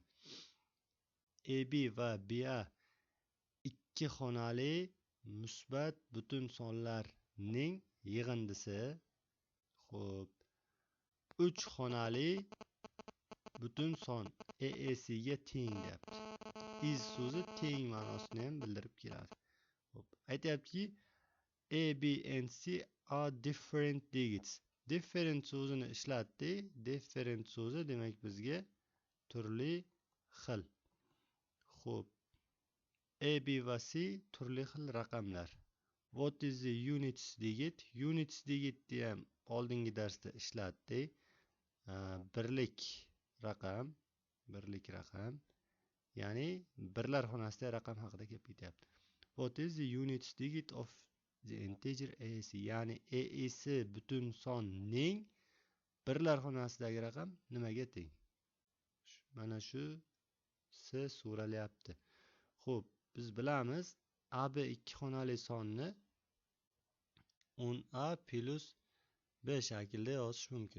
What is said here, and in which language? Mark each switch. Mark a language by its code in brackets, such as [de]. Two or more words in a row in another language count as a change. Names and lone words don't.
[uz] AB va BA ikki xonali musbat butun sonlarning yig'indisi. Xo'p. 3 xonali butun son AAC ga teng deyapti. Is so'zi teng ma'nosini ham bildirib keladi. Xo'p. [en] Aytayaptiki A, B and C are different digits. [uz] Different so'zini ishlatdi. Different so'zi demak bizga turli xil. Xo'p. A, B va C turli xil raqamlar. [en] What is the units digit? Units digitni [uz] ham oldingi darsda ishlatdi. Birlik raqam. Ya'ni birlar xonasida raqam haqida gap ketyapti. [en] What is the units digit of the integer AAC? [uz] Ya'ni AAC butun sonning birlar xonasidagi raqam nimaga teng? Mana shu so'ralyapti. Xo'p, biz bilamiz AB ikki xonali sonni 10A plus B shaklida yozish mumkin.